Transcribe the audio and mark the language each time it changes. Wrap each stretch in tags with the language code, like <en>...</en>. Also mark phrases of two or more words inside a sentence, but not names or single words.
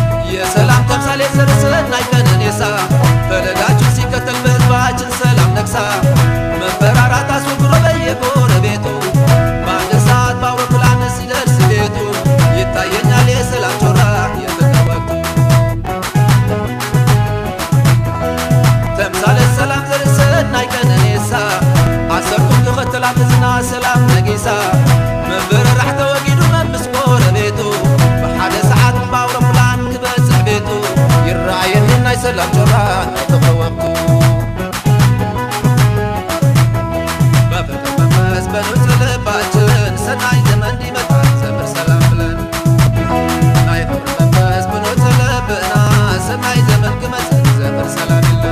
<am>የሰላም ተምሳሌት ዘር ሰናይ ቀነኒሳ፣ ፈለጋችን ሲከተል በህዝባችን ሰላም ነግሳ፣ መፈራራት አስወግዶ በየጎረቤቱ፣ በአንድ ሰዓት በአውሮፕላን ሲደርስ ቤቱ፣ ይታየኛል የሰላም ጮራ የፍቅር ወቅቱ።</am> <ti>ተምሳሌት ሰላም ዘር ሰናይ ቀነኒሳ፣ ዓሰርኩም ክኽተላ ህዝና ሰላም ነጊሳ፣ መበረራሕ ተወጊዱ መምስ ጎረቤቱ፣ ብሓደ ሰዓት በአውሮፕላን ክበጽሕ ቤቱ፣ ይረኣየኒ ናይ ሰላም ጮራ ናይ ፍቕሪ ወቅቱ።</ti> <am>በፍቅር መንፈስ በንጹህ ልባችን ሰናይ ዘመን እንዲመጣ ዘምር ሰላም ብለን፣</am> <ti>ናይ ፍቅር መንፈስ በንጹህ ልብና ሰናይ ዘመን ክመጽእ ዘምር ሰላም</ti>